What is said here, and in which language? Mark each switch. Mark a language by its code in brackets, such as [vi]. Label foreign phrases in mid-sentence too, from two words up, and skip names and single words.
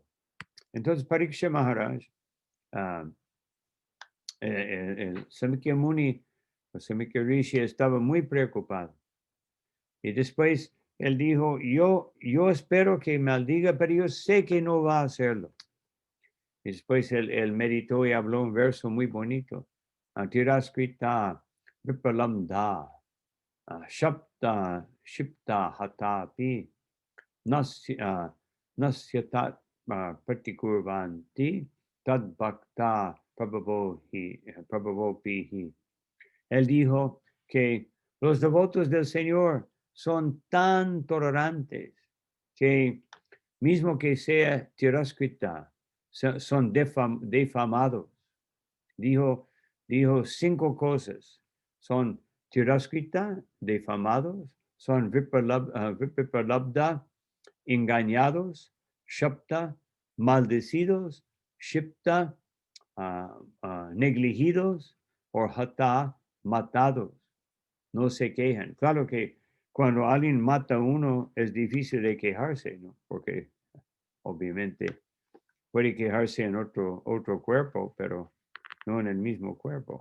[es] Entonces Pariksha Maharaj, el Samikya Muni, o Samikya Rishi, estaba muy preocupado. Y después él dijo, yo espero que maldiga, pero yo sé que no va a hacerlo. Y después él meditó y habló un verso muy bonito. [sa] तिरस्कृत विप्रलब्ध शप्त क्षिप्त हतापि नास्य तत् प्रतिकुर्वन्ति तद् भक्त Prabhupada. [es] Él dijo que los devotos del Señor son tan tolerantes que mismo que sea Tiraskrita, son defamados. Dijo 5 cosas. Son Tiraskrita, defamados, son Vipralabdha, engañados, Shapta, maldecidos, Shipta, negligidos, o Hata, matados. No se quejan. Claro que cuando alguien mata a uno es difícil de quejarse, ¿no? Porque obviamente puede quejarse en otro cuerpo, pero no en el mismo cuerpo.